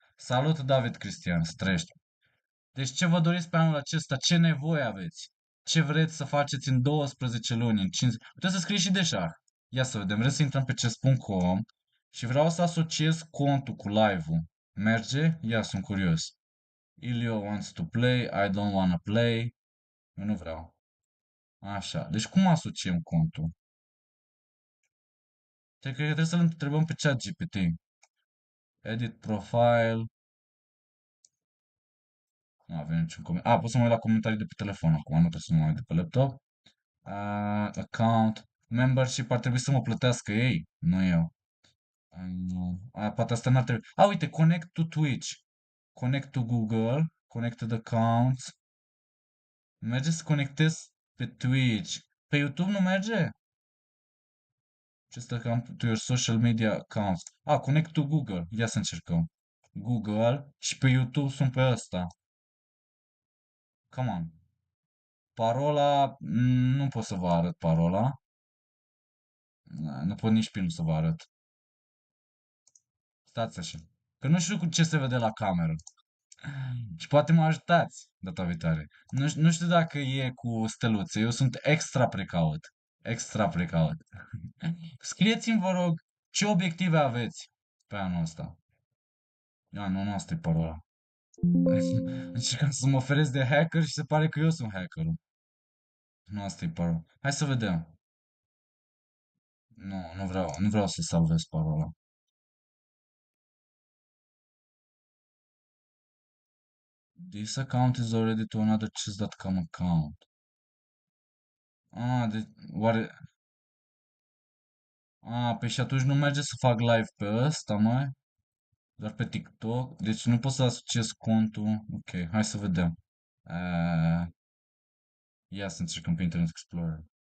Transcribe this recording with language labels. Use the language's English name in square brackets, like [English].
[Romanian] Salut, David Cristian, să trăiești. Deci ce vă doriți pe anul acesta? Ce nevoie aveți? Ce vreți să faceți în 12 luni, în 5? Puteți să scrieți și de șah. Ia să vedem, vreți să intrăm pe chess.com și vreau să asociez contul cu live-ul. Merge? Ia, sunt curios. [English] Ilio wants to play, I don't wanna play. [Romanian] Eu nu vreau. Așa, deci cum asociem contul? Cred că trebuie să-l întrebăm pe ChatGPT. Edit profile. Nu avem niciun comentariu. Pot să mă uit la comentarii de pe telefon acum, nu trebuie să mă uit de pe laptop. Account. Membership ar trebui să mă plătească ei, nu eu. Poate asta n-ar trebui. Uite, [English] connect to Twitch. Connect to Google. Connected accounts. [Romanian] Merge să conectez pe Twitch. Pe YouTube nu merge? [English] Just account to your social media accounts. Connect to Google. [Romanian] Ia să încercăm. Google și pe YouTube sunt pe ăsta. [English] Come on. [Romanian] Parola, nu pot să vă arăt parola. Nu pot nici prin să vă arăt. Stați așa. Că nu știu cu ce se vede la cameră. Și poate mă ajutați data viitoare. Nu știu dacă e cu steluțe. Eu sunt extra precaut. Extra precaut. Scrieți-mi, vă rog, ce obiective aveți pe anul ăsta. Nu asta e parola. Încercam să mă oferesc de hacker și se pare că eu sunt hackerul. Nu asta e parola. Hai să vedem. Nu vreau să salvez parola. [English] This account is already to another chess.com account. [Romanian] Oare... Păi și atunci nu merge să fac live pe ăsta, măi? Doar pe TikTok? Deci nu pot să asociez contul. Ok, hai să vedem. Uh, Ia să încercăm pe Internet Explorer.